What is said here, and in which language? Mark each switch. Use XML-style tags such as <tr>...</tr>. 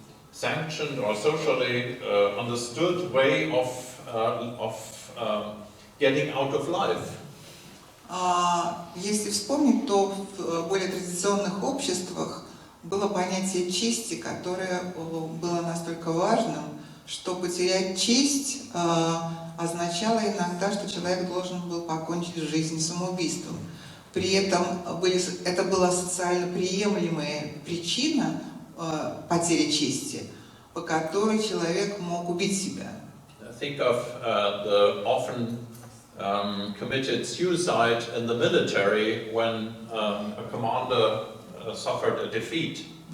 <en>sanctioned or socially understood way of getting out of life.</en> <ru>Если вспомнить, то в более традиционных обществах было понятие чести, которое было настолько важным, что потерять честь означало иногда, что человек должен был покончить жизнь самоубийством. При этом это была soциально приемлемая причина потери чести, по которой человек мог убить себя.</ru> <en>Think of the often committed suicide in the military when a commander suffered a defeat.</en>